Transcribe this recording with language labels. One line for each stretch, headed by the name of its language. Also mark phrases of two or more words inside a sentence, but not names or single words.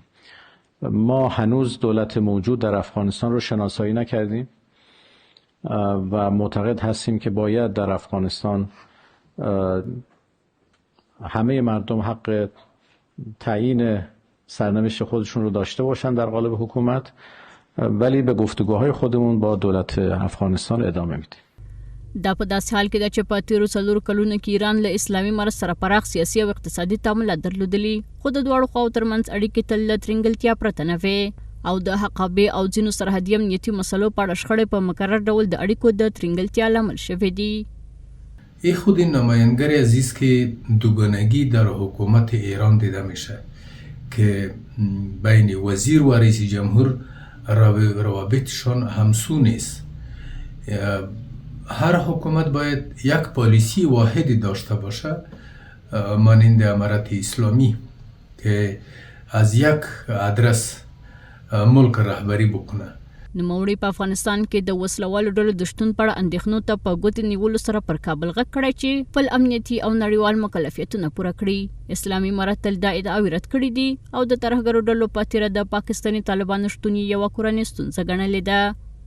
Persian: ما هنوز دولت موجود در افغانستان رو شناسایی نکردیم و معتقد هستیم که باید در افغانستان همه مردم حق تعیین سرنوشت خودشون رو داشته باشن در قالب حکومت، ولی به گفتگوهای خودمون با دولت افغانستان ادامه میدیم.
Pashto: دا په داسې حال کې ده چې په تیرو څلورو کلونو کې ایران له اسلامي امارت سره پراخ سیاسي او اقتصادي تعاملات درلودلي، خو د دواړو خواو ترمنځ اړیکې تل له ترنګلتیا پرته نه وې او د حقابې او ځینو سرحدي امنیتي مسلو په اړه شخړې په مکرر ډول د اړیکو د ترنګلتیا لامل شوې دي.
Persian: ای خود این نمایندگی عزیز که دوگانگی در حکومت ایران دیده میشه که بین وزیر و رئیس جمهور روابطشان همسو نیست. هر حکومت باید یک پالیسی واحدی داشته باشه مانند امارت اسلامی که از یک آدرس ملک رهبری بکنه.
Pashto: نوموړي په افغانستان کې د وسلوالو ډلو د شتون په اړه اندېښنو ته په ګوتې نیولو سره پر کابل غږ کړی چې خپل امنیتي او نړیوال مکلفیتونه پوره کړي. اسلامي امارت تل دا ادعاوې رد کړي دي او د ترهګرو ډلو په تیره د پاکستاني طالبانو شتون یوه کورنۍ ستونزه ګڼلې ده.